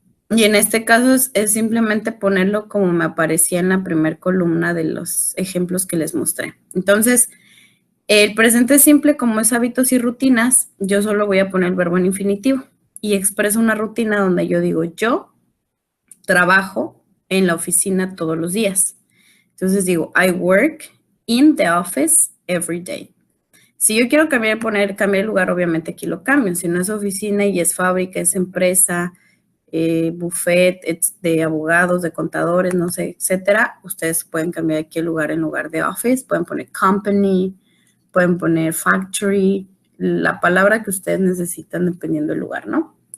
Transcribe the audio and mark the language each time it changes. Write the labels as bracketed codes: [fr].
[es] Y en este caso es simplemente ponerlo como me aparecía en la primera columna de los ejemplos que les mostré. Entonces, el presente simple, como es hábitos y rutinas, yo solo voy a poner el verbo en infinitivo y expreso una rutina donde yo digo, yo trabajo en la oficina todos los días. Entonces digo, [en] I work in the office every day. [es] Si yo quiero cambiar el lugar, obviamente aquí lo cambio. Si no es oficina y es fábrica, es empresa, buffet de abogados, de contadores, no sé, etcétera, ustedes pueden cambiar aquí el lugar en lugar de office, pueden poner company, pueden poner factory, la palabra que ustedes necesitan dependiendo del lugar, ¿no?